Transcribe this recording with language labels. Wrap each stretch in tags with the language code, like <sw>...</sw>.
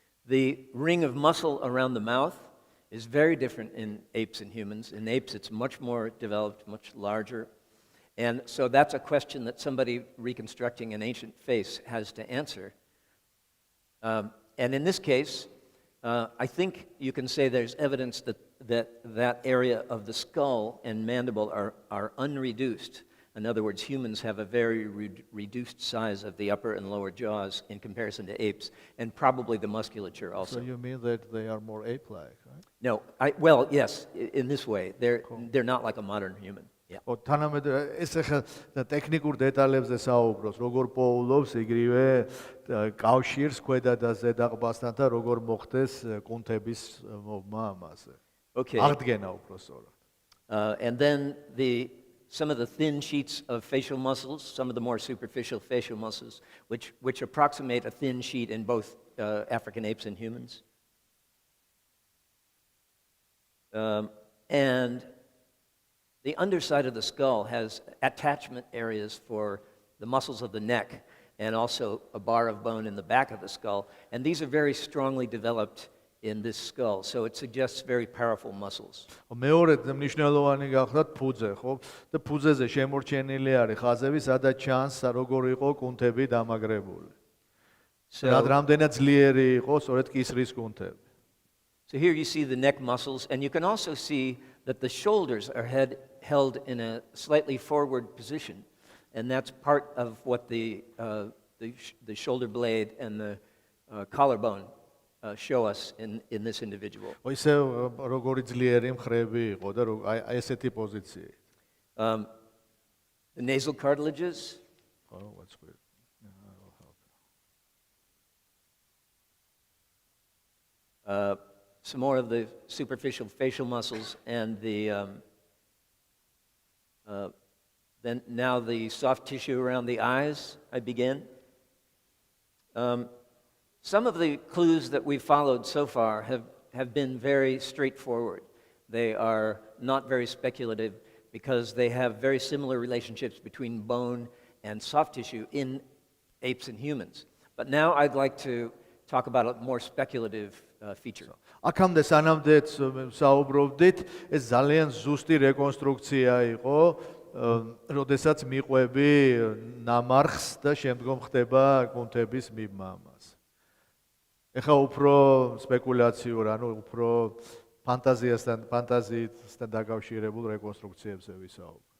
<en>The ring of muscle around the mouth is very different in apes and humans. In apes, it's much more developed, much larger. And so that's a question that somebody reconstructing an ancient face has to answer. And in this case, I think you can say there's evidence that area of the skull and mandible are unreduced. In other words, humans have a very reduced size of the upper and lower jaws in comparison to apes, and probably the musculature also. So you mean that they are more ape-like, right? No, well, yes, in this way. They're not like a modern human. Yeah.</en> <ka>თანამედ ეს ახლა ტექნიკურ დეტალებზე საუბრობს, როგორ პოულობს იგივე კავშირს ქვედა და ზედა ყბასთან და როგორ მოხდეს კუნთების მოვმა ამაზე.</ka> <en>Okay.</en> <ka>აღდგენა უფრო სწორად.</ka> <en>And then some of the thin sheets of facial muscles, some of the more superficial facial muscles, which approximate a thin sheet in both African apes and humans. And the underside of the skull has attachment areas for the muscles of the neck and also a bar of bone in the back of the skull. And these are very strongly developed in this skull, so it suggests very powerful muscles.</en> <ka>მეორე მნიშვნელოვანი გახლავთ ფუძე, ხო? და ფუძეზე შემორჩენილი არის ხაზები, სადაც ჩანს როგორ იყო კუნთები დამაგრებული. რამდენად ძლიერი იყო სწორედ კისრის კუნთები.</ka> <en>So here you see the neck muscles, and you can also see that the shoulders are held in a slightly forward position, and that's part of what the shoulder blade and the collarbone show us in this individual.</en> <ka>ისე როგორი ძლიერი მხრები იყო და აი ესეთი პოზიცია.</ka> <en>The nasal cartilages. Oh, what's weird. Some more of the superficial facial muscles, and then now the soft tissue around the eyes. I begin. Some of the clues that we've followed so far have been very straightforward. They are not very speculative because they have very similar relationships between bone and soft tissue in apes and humans. But now I'd like to talk about a more speculative feature.</en> <ka>აქამდე სანამდე საუბრობდით, ეს ძალიან ზუსტი რეკონსტრუქცია იყო როდესაც მიყვები ნამარხს და შემდგომ ხდება კუნთების მიბმა ამას. ეხლა უფრო სპეკულაციურ, ანუ უფრო ფანტაზიასთან დაკავშირებულ რეკონსტრუქციებზე ვისაუბრებ.</ka>